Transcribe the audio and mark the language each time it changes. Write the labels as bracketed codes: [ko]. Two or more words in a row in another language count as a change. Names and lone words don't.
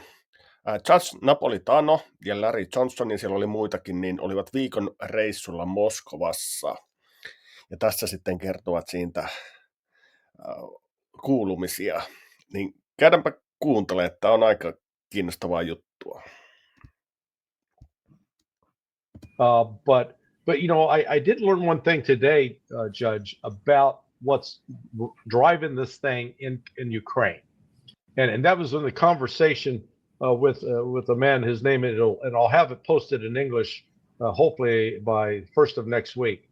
[fi] Judge Napolitano ja Larry Johnson, ja siellä oli muitakin, niin olivat viikon reissulla Moskovassa. Ja tässä sitten kertovat siitä kuulumisia. Niin käydäänpä kuuntelemaan, että on aika kiinnostavaa juttua. [en] But you know, I did learn one thing today, Judge, about what's driving this thing in Ukraine, and that was in the conversation with a man. His name and I'll have it posted in English, hopefully by first of next week.